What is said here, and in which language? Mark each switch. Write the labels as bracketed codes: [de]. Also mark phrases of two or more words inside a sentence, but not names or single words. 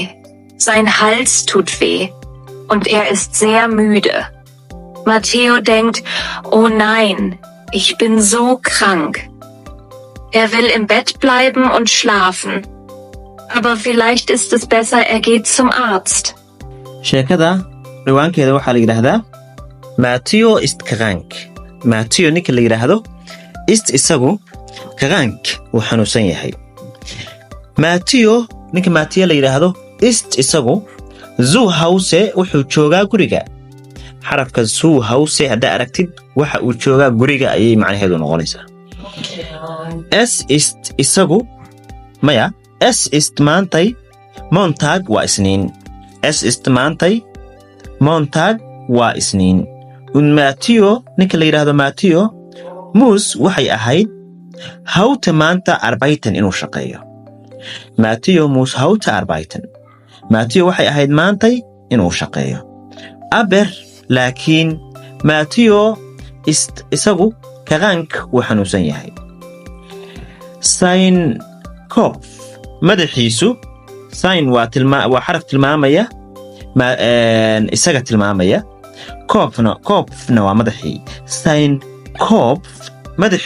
[de] Sein Hals tut weh. Und er ist sehr müde. Matteo denkt, oh nein, ich bin so krank. Er will im Bett bleiben und schlafen. Aber vielleicht ist es besser, er geht zum Arzt. [so] Sheekada riwaankeeda waxaa la yiraahdaa Matteo ist krank. Matteo ninka la yiraahdo ist isagu krank wuu xanuunsan yahay. Matteo ninka Matteo la yiraahdo ist isagu [de] zu Hause [so] wuxuu joogaa guriga. Xarafka [de] zu Hause [so] hadda aragtid waxa uu joogaa guriga ayay macnaheedu noqonaysaa. [de] Es ist [so] isagu maya [de] es ist [so] maantay Montag waa isniin. [de] Es ist [so] maantay Montag waa isniin. Und Matteo ninka la yiraahdo Matteo muss waxay ahayd heute maanta arbeiten inuu shaqeeyo. [de] Matteo muss heute arbeiten. [so] Matteo waxay ahayd maantay inuu shaqeeyo. Aber laakiin Matteo ist isagu krank wuu xanuunsan yahay. [de] Sein Kopf [so] madaxiisu sein waa xaraf tilmaamaya isaga tilmaamaya kopfna waa madaxii. [de] Sein Kopf